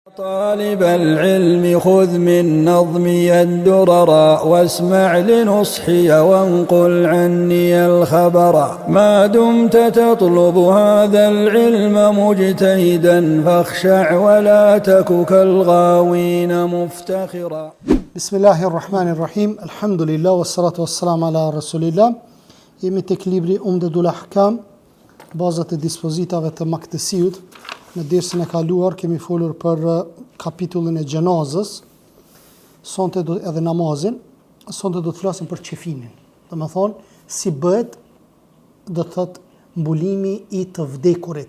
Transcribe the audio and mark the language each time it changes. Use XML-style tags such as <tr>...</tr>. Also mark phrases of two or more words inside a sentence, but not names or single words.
<ar>طالب العلم خذ من نظمي الدرر واسمع لنصحي وانقل عني الخبر ما دمت تطلب هذا العلم مجتهدا فاخشع ولا تك كالغاوين مفتخرا. بسم الله الرحمن الرحيم. الحمد لله والصلاة والسلام على رسول الله.</ar> <sq>Jemi tek libri Umdatul Ahkam, bazat e dispozitave të maktësiut. Në dersën e kaluar kemi folur për kapitullin e gjenazës, edhe namazin. Sonte do të flasim për qefinin. Do të thonë si bëhet, do të thotë mbulimi i të vdekurit.</sq>